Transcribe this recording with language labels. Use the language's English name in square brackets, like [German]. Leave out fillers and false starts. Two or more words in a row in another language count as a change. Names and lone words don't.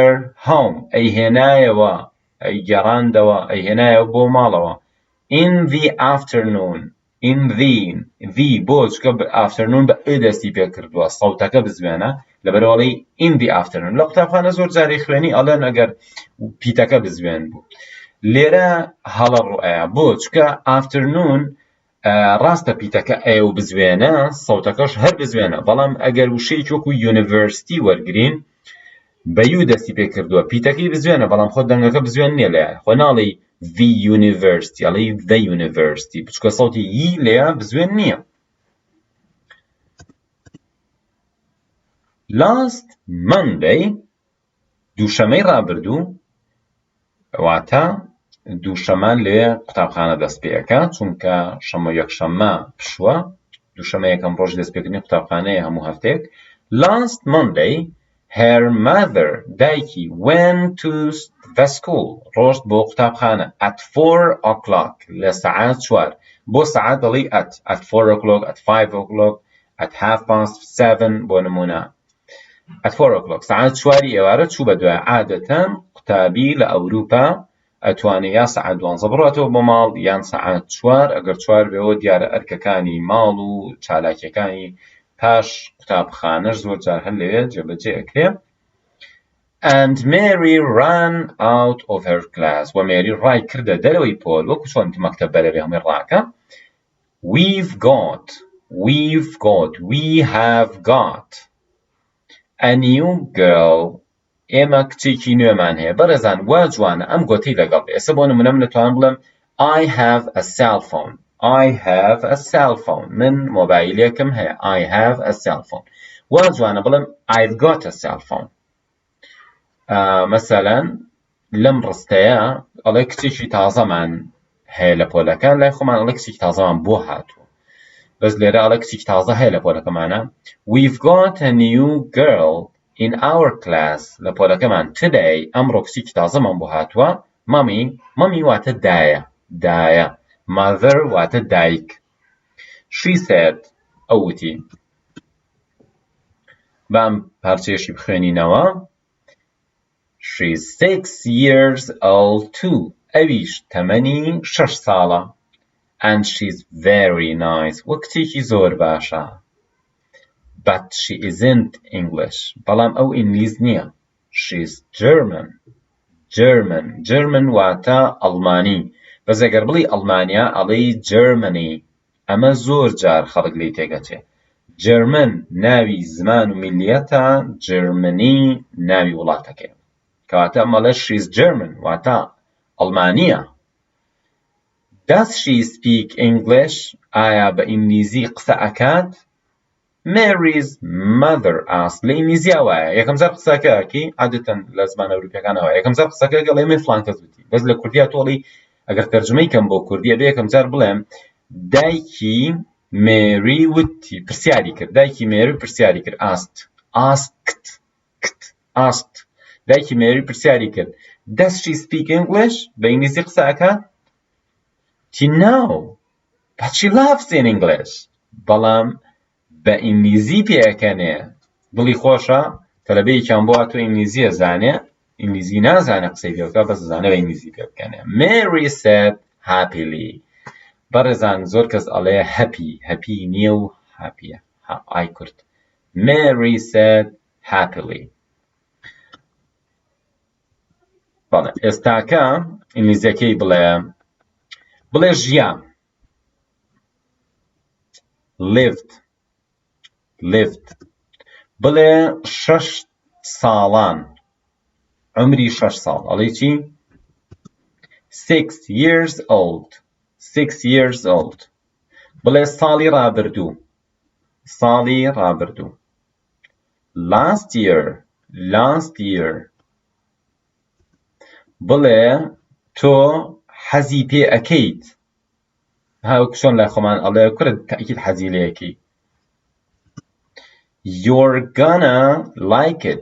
[Central Kurdish] home ئەی هێنایەوە ئەی گەڕاندەوە ئەی هێنایەوە بۆ ماڵەوە [English] in the afternoon in the [Central Kurdish] بۆ چکە afternoon بە ئ دەستی پێ کردووە سەوتەکە بزوێنە لەبەرەوەڵی [English] in the afternoon [Central Kurdish] لە قوتابخانە زۆر جارێ خوێنی ئەڵێن ئەگەر پیتەکە بزوێن بوو لێرە هەڵە ڕوئەیە بۆ چکە afternoon ڕاستە پیتەکە ئێ و بزوێنە سەوتەکەش هەر بزوێنە بەڵام ئەگەر وشەی وەکو یونیڤەرسیتی وەرگرین بە یو دەستی پێ کردووە پیتەکەی بزوێنە بەڵام خۆ دەنگەکە بزوێن نییە لێ خۆ ناڵی [English] the university [Central Kurdish] ئەڵێ [English] the university [Central Kurdish] بچکە سەوتی یی لێە بزوێن نییە [English] last Monday [Central Kurdish] دووشەمەی ڕابردوو واتە دووشەمان لێ قوتابخانە دەست پێەکە چونکە شەمە یەکشەممە پشووە دووشەمە یەکەم ڕۆژ دەستپێکردنی قوتابخانەیە هەموو هەفتەیەک [English] last Monday her mother [Central Kurdish] دایکی went [English] to the school [Central Kurdish] ڕۆشت بۆ قوتابخانە [English] at 4 o'clock [Central Kurdish] لە سەعات 4 بۆ سەعات دەڵی [English] at 4 o'clock at 5 o'clock at 7:30 [Central Kurdish] بۆ نمونە at 4 o'clock سەعات 4 ئێوارە چوو بە دوای عادەتەن قوتابی لە ئەوروپا ئەتوانێت یا سەعات 12 بڕاتەوە بۆ ماڵ یان سەعات 4 ئەگەر 4 بێەوە دیارە ئەرکەکانی ماڵ و چالاکیەکانی پاش قوتابخانەش زۆر جار هەر لەوێ جێبەجێ ئەکرێ [English] and Mary ran out of her class [Central Kurdish] و مێری ڕای کردە دەرەوەی پۆل وەکو چۆن مەکتەب بەرەوێ هەمووی ڕاکە [English] we have got a new girl [Central Kurdish] ئێمە کچێکی نوێمان هەیە بەڕێزان وا جوانە ئەم گۆتەی لەگەڵ ئێستا بۆ نمونە من دەتوانم بڵێم [English] I have a cell phone [Central Kurdish] من مۆبایلێکم هەیە [English] I have a cell phone [Central Kurdish] وا جوانە بڵێم [English] I've got a cell phone [Central Kurdish] مەسەلەن لەم ڕستەیە ئەڵێ کچێکی تازەمان هەیە لە پۆلەکان لای خۆمان ئەڵێ کچێکی تازەمان بۆ هاتووە بەس لێرە ئەڵێ کچێکی تازە هەیە لە پۆلەکەمانە [English] we've got a new girl in our class [Central Kurdish] لە پۆلەکەمان today ئەمڕۆ کچێکی تازەمان بۆ هاتووە مەمی واتە دایە mother واتە دایک [English] she said [Central Kurdish] ئەوتی بام پارچەیەشی بخوێنینەوە [English] she's 6 years old too [Central Kurdish] ئەویش تەمەنی 6 ساڵە [English] and she's very nice [Central Kurdish] وە کچێکی زۆر باشە [English] but she isn't English [Central Kurdish] بەڵام ئەو ئینگلیز نییە she's German واتە ئەڵمانی بەس ئەگەر بڵی ئەڵمانیا ئەڵێی Germany ئەمە زۆر جار خەڵک لێی تێگەچێ German ناوی زمان و میلیەتە Germany ناوی وڵاتەکەیە کەواتە ئەمەڵێ [English] she's German [Central Kurdish] واتە ئەڵمانیە [English] Does she speak English [Central Kurdish] ئایا بە ئینگلیزی قسە ئەکات [English] Mary's mother asked [Central Kurdish] لە ئینگلیزیا وایە یەکەم جار قسەکەکی عادەتەن لە زمانە ئەوروپیەکانەوە یەکەم جار قسەکە گەڵێ من فڵان کەس وتی بەس لە کوردیا تۆڵی ئەگەر تەرجمەی کەم بۆ کوردیە بێ یەکەم جار بڵێم دایکی مێری وتی پرسیاری کرد دایکی مێری پرسیاری کرد asked دایکی مێری پرسیاری کرد [English] Does she speak English [Central Kurdish] بە ئینگلیزی قسە ئەکات No [English] but she loves in English [Central Kurdish] بەڵام بە ئینگلیزی پێەکەنێ دڵی خۆشە تەلەبەیەکیان بۆ هاتووە ئینگلیزیە زانێ ئینگلیزی نازانە قسەی پێ بکات بەس زانە بە ئینگلیزی پێ بکەنێ [English] Mary said happily [Central Kurdish] بەڕێزان زۆر کەس ئەڵێ happy نییە و happyە ئای کورد [English] Mary said happily [Central Kurdish] بەڵێ ئێستاکە ئینگلیزیەکەی بڵێ ژیا lived بڵێ 6 ساڵان عمری 6 ساڵ ئەڵێ چی [English] 6 years old [Central Kurdish] بڵێ ساڵی ڕابردوو [English] last year [Central Kurdish] بڵێ تۆ حەزی پێ ئەکەیت هاوک چۆن لای خۆمان ئەڵێ کورد تەئکید حەزی لێ ئەکەی [English] You're gonna like it.